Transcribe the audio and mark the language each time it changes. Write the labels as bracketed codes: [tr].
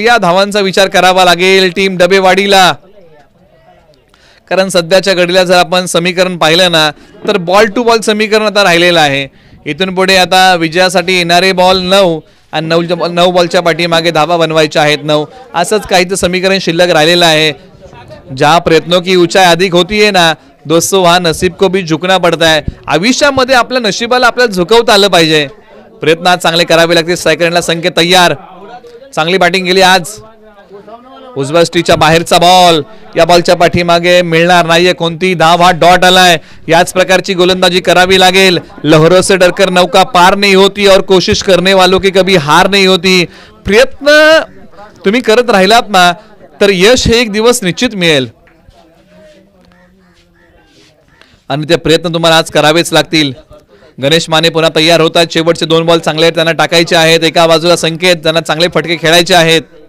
[mr] या धावांचा विचार करावा लागेल टीम डबेवाडीला. कारण सध्याच्या घडीला जर आपण समीकरण पाहिलं ना तर बॉल टू बॉल समीकरण आता राहिलेलं आहे. इथून पुढे आता विजयासाठी येणारे बॉल 9 आणि 9 बॉलच्या पाठीमागे धावा बनवायच्या आहेत 9. असंच काहीच समीकरण शिल्लक राहिलेलं आहे. [hi] ज्या प्रयत्नों की ऊंचाई अधिक होती है ना दोस्तों वहां नसीब को भी झुकना पड़ता है. [mr] आयुष्यामध्ये आपल्या नशिबाला आपल्याला झुकवता आलं पाहिजे. प्रयत्न चांगले करावे लागतील. सेकंडला संकेत तयार. चांगली बॅटिंग केली आज. उजव्या यष्टीच्या बाहेरचा बॉल. या बॉलच्या पाठीमागे मिळणार नाहीये कोणती धाव. हा डॉट आलाय. याच प्रकारची गोलंदाजी करावी लागेल. [hi] लहरों से डरकर नौका पार नहीं होती और कोशिश करने वालों की कभी हार नहीं होती. [mr] प्रयत्न तुम्ही करत राहिलात ना तर यश हे एक दिवस निश्चित मिळेल आणि ते प्रयत्न तुम्हाला आज करावेच लागतील. गणेश माने पुन्हा तयार होतात. शेवटचे 2 बॉल चांगले आहेत त्यांना टाकायचे आहेत. एका बाजूला संकेत त्यांना चांगले फटके खेळायचे आहेत.